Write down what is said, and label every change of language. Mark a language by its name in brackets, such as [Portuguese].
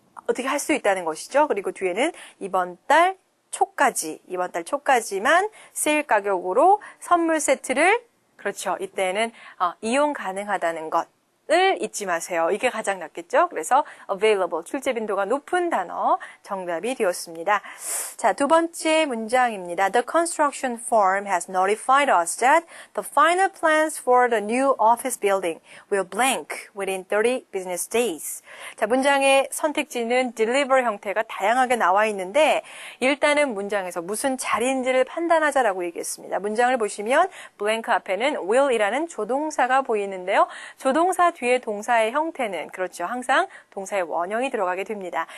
[Korean] 어떻게 할 수 있다는 것이죠. 그리고 뒤에는 이번 달 초까지만 세일 가격으로 선물 세트를 그렇죠. 이때는 이용 가능하다는 것을 잊지 마세요. 이게 가장 낫겠죠. 그래서 available, 출제 빈도가 높은 단어 정답이 되었습니다. 자, 두 번째 문장입니다. [English] The construction firm has notified us that the final plans for the new office building will blank within 30 business days. [Korean] 자, 문장의 선택지는 deliver 형태가 다양하게 나와 있는데 일단은 문장에서 무슨 자리인지를 판단하자라고 얘기했습니다. 문장을 보시면 blank 앞에는 will이라는 조동사가 보이는데요. 조동사 뒤에 동사의 형태는 그렇죠. 항상 동사의 원형이 들어가게 됩니다.